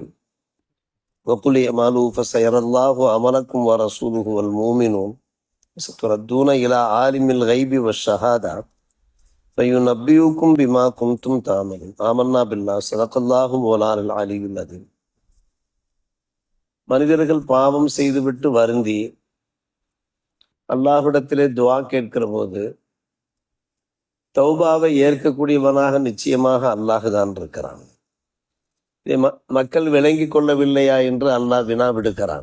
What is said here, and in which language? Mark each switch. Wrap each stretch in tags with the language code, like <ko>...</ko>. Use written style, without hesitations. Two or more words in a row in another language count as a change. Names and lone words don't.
<ar>وقل اعملوا فسيرى الله عملكم ورسوله والمؤمنون ستردون إلى عالم الغيب والشهادة فينبئكم بما كنتم تعملون. آمنا بالله صدق الله مولانا العلي العظيم.</ar> <ta>மனிதர்கள் பாவம் செய்துவிட்டு வருந்தி அல்லாஹ்விடத்திலே துஆ கேட்கிற போது தௌபாவை ஏற்கக்கூடியவனாக நிச்சயமாக அல்லாஹுதான் இருக்கிறான். இதை மக்கள் விளங்கி கொள்ளவில்லையா என்று அல்லாஹ் வினா விடுக்கிறான்.</ta>